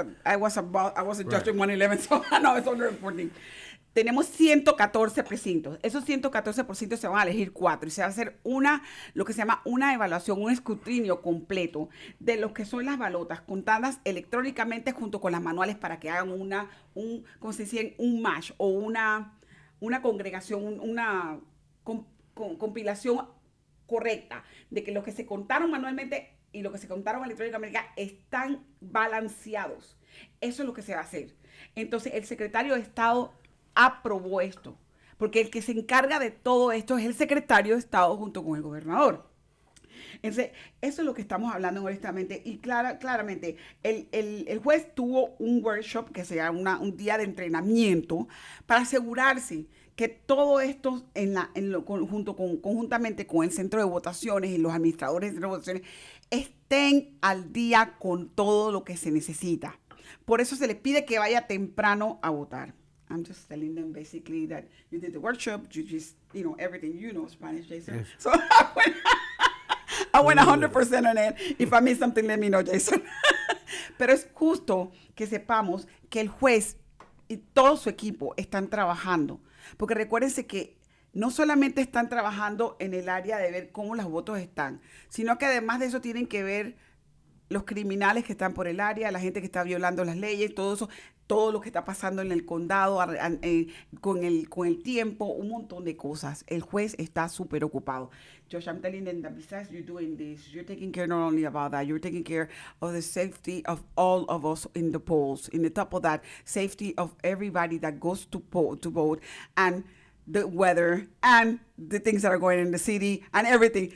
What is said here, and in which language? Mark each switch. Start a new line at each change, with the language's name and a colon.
English: I wasn't judging 111, so no, it's 114.
Spanish: Tenemos 114 precintos. Esos 114 precintos se van a elegir 4 y se va a hacer lo que se llama una evaluación, un escrutinio completo de lo que son las balotas contadas electrónicamente junto con las manuales para que hagan ¿cómo se dice? Un match o una congregación, una compilación correcta de que los que se contaron manualmente y los que se contaron electrónicamente están balanceados. Eso es lo que se va a hacer. Entonces, el secretario de Estado aprobó esto, porque el que se encarga de todo esto es el secretario de Estado junto con el gobernador. Entonces, eso es lo que estamos hablando honestamente, y claramente el juez tuvo un workshop que se llama un día de entrenamiento para asegurarse que todo esto conjuntamente con el centro de votaciones y los administradores de votaciones estén al día con todo lo que se necesita. Por eso se les pide que vaya temprano a votar.
English: I'm just telling them basically that you did the workshop, you just, everything, Spanish, Jason. Yes. So I went 100% on it. If I miss something, let me know, Jason.
Spanish: Pero es justo que sepamos que el juez y todo su equipo están trabajando. Porque recuérdense que no solamente están trabajando en el área de ver cómo los votos están, sino que además de eso tienen que ver los criminales que están por el área, la gente que está violando las leyes, todo eso, todo lo que está pasando en el condado con el tiempo, un montón de cosas. El juez está súper ocupado.
English: Josh, I'm telling them that besides you doing this, you're taking care not only about that, you're taking care of the safety of all of us in the polls. In the top of that, safety of everybody that goes to vote, and the weather and the things that are going in the city and everything.